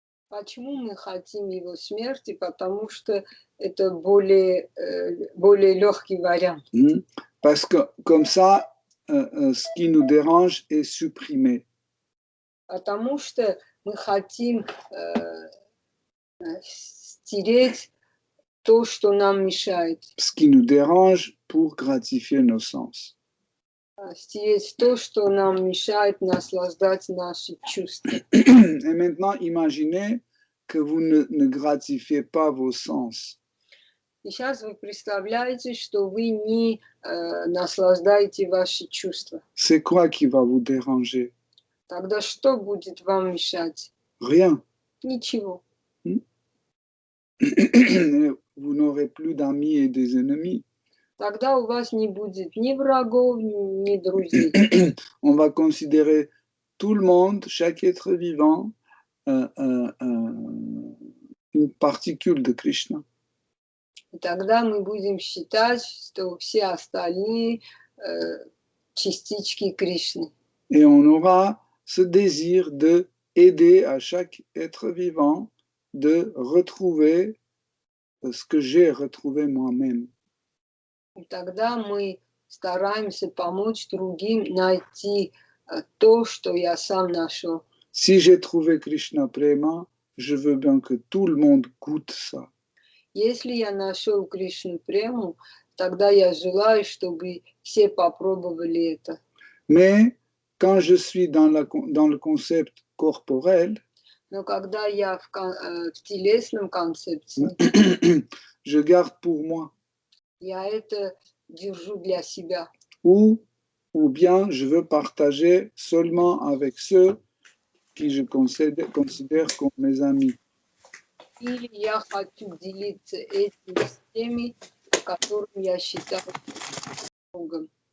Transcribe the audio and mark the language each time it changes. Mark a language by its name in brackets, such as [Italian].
[Russian] Почему мы хотим его смерти? Потому что это более легкий вариант. [French] Parce que comme ça, ce qui nous dérange est supprimé. [Russian] Потому что мы хотим стереть то, что нам мешает. [French] Ce qui nous dérange pour gratifier nos sens. [Russian] Стереть то, что нам мешает наслаждать наши чувства. [French] Et maintenant, imaginez que vous ne gratifiez pas vos sens. [Russian] И сейчас вы представляете, что вы не наслаждаете ваши чувства. [French] C'est quoi qui va vous déranger? [Russian] Тогда что будет вам мешать? [French] Rien. [Russian] Ничего. [French] Vous n'aurez plus d'amis et des ennemis. [Russian] Тогда у вас не будет ни врагов, ни друзей. [French] On va considérer tout le monde, chaque être vivant, une particule de Krishna. [Russian] И тогда мы будем считать, что все остальные частички Кришны. [French] Et on aura ce désir de aider à chaque être vivant de retrouver ce que j'ai retrouvé moi-même. [Russian] И тогда мы стараемся помочь другим найти то, что я сам нашел. [French] Si j'ai trouvé Krishna Prema, je veux bien que tout le monde goûte ça. [Russian] Если я нашел Кришну Прему, тогда я желаю, чтобы все попробовали это. [French] Mais quand je suis dans le concept corporel, [Russian] Но когда я в телесном концепции, [French] je garde pour moi. [Russian] я это держу для себя. [French] Ou bien je veux partager seulement avec ceux qui je considère comme mes amis. [Russian] Или я хочу делиться этим с теми, которым я считаю другом.